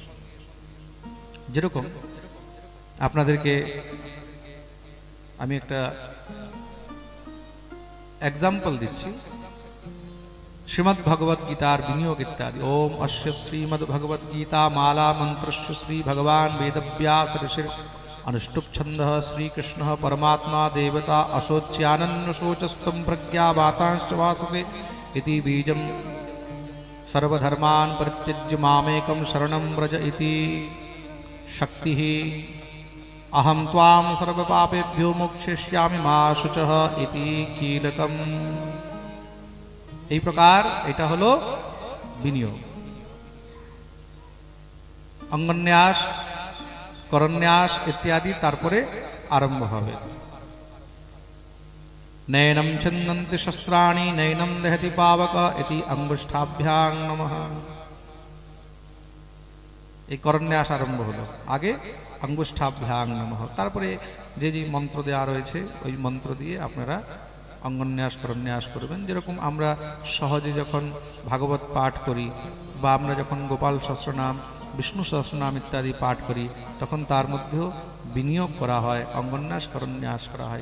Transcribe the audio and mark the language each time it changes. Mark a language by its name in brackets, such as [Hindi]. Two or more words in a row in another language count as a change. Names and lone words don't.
[Bangla] যেরকম আপনাদেরকে আমি একটা এক্সাম্পল দিচ্ছি। শ্রীমদ্ ভগবত গীতার বিনিয়োগ ইত্যাদি। [Sanskrit] ওম অস্য শ্রীমদ্ ভগবত গীতা মালা মন্ত্রস্য শ্রী ভগবান বেদব্যাস ঋষির अनुष्टुप छंदः श्रीकृष्णः परमात्मा देवता अशोच्यानन्नशोचस्त्वं प्रज्ञावातांश्च वासते इति बीजं सर्वधर्मान् परित्यज्य मामेकं शरणं व्रज इति शक्तिः अहं त्वां सर्वपापेभ्यो मोक्षयिष्यामि मा शुचः इति कीलकम्। [Bangla] এই প্রকার এটা হলো বিনিয়োগ। অঙ্গন্যাস, করন্যাস ইত্যাদি তারপরে আরম্ভ হবে। [Sanskrit] নয়নম ছন্দন্তি শস্ত্রাণি নয়নম দহতি পাবক ইতি অঙ্গুষ্ঠাভ্যাং নমঃ। [Bangla] এই করন্যাস আরম্ভ হলো। আগে [Sanskrit] অঙ্গুষ্ঠাভ্যাং নমঃ, [Bangla] তারপরে যে যে মন্ত্র দেওয়া রয়েছে ওই মন্ত্র দিয়ে আপনারা অঙ্গন্যাস, করন্যাস করবেন। যেরকম আমরা সহজে যখন ভাগবত পাঠ করি বা আমরা যখন গোপাল সহস্রনাম বিষ্ণু সহস্রনাম ইত্যাদি পাঠ করি, তখন তার মধ্যেও বিনিয়োগ করা হয়, অঙ্গন্যাস করন্যাস করা হয়।